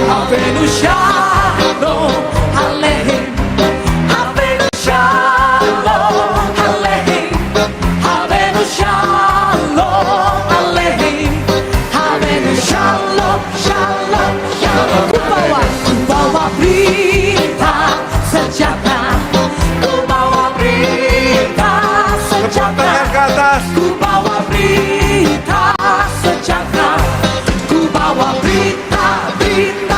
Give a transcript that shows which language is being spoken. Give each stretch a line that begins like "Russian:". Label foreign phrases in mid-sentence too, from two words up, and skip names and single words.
Hebrew: הבאנו שלום, הללויה. הבאנו שלום, הללויה. הבאנו שלום, הללויה. הבאנו שלום, שלום, שלום.
Indonesian: Ku bawa berita sejahtera. Ku bawa berita sejahtera. Ku bawa berita sejahtera. Ku bawa berita, berita.